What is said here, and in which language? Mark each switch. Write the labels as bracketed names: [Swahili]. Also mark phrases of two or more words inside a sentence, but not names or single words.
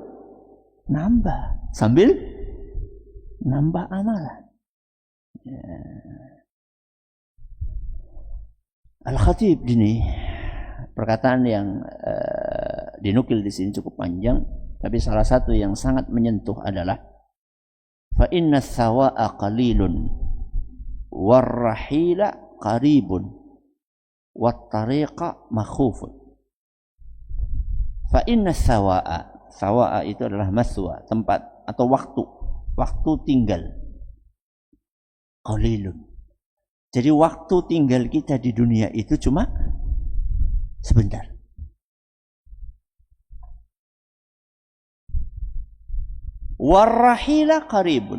[Indonesian] Nambah. Sambil nambah amalan. Ya. Al-Khatib ini perkataan yang dinukil di sini cukup panjang, tapi salah satu yang sangat menyentuh adalah [Arabic] فإن الثواء قليل والرحيل قريب والطريق مخوف. فإن الثواء [Indonesian] itu adalah maswa, tempat atau waktu tinggal. [Arabic] قليل. [Indonesian] Jadi waktu tinggal kita di dunia itu cuma sebentar. [Arabic] والرحيل قريب.